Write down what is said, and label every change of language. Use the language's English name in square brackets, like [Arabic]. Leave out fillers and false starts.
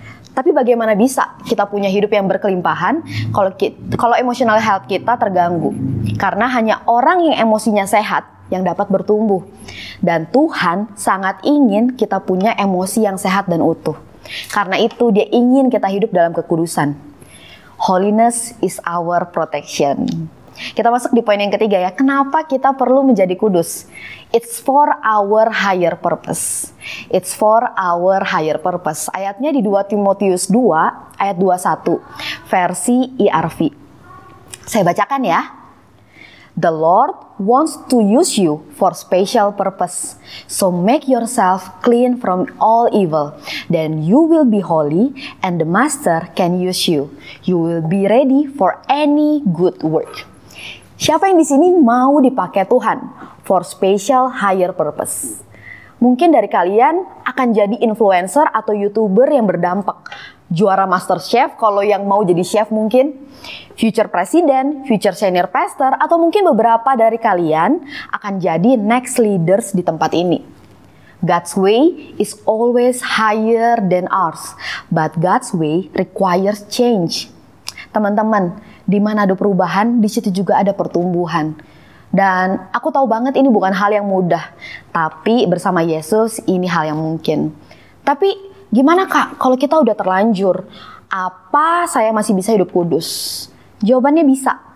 [Indonesian] Tapi bagaimana bisa kita punya hidup yang berkelimpahan kalau [English] emotional health [Indonesian] kita terganggu? Karena hanya orang yang emosinya sehat yang dapat bertumbuh. Dan Tuhan sangat ingin kita punya emosi yang sehat dan utuh. Karena itu Dia ingin kita hidup dalam kekudusan. [English] Holiness is our protection. [Indonesian] Kita masuk di poin yang ketiga ya. Kenapa kita perlu menjadi kudus? [English] It's for our higher purpose. It's for our higher purpose. [Indonesian] Ayatnya di 2 Timotius 2 ayat 21 versi ERV. Saya bacakan ya. [English] The Lord wants to use you for special purpose. So make yourself clean from all evil. Then you will be holy and the Master can use you. You will be ready for any good work. [Indonesian] Siapa yang di sini mau dipakai Tuhan [English] for special higher purpose? [Indonesian] Mungkin dari kalian akan jadi influencer atau YouTuber yang berdampak. Juara Master Chef kalau yang mau jadi chef mungkin. [English] Future President, future senior pastor, [Indonesian] atau mungkin beberapa dari kalian akan jadi [English] next leaders [Indonesian] di tempat ini. [English] God's way is always higher than ours, but God's way requires change. [Indonesian] Teman-teman, di mana ada perubahan, di situ juga ada pertumbuhan. Dan aku tahu banget ini bukan hal yang mudah, tapi bersama Yesus ini hal yang mungkin. Tapi gimana Kak, kalau kita udah terlanjur, apa saya masih bisa hidup kudus? Jawabannya bisa.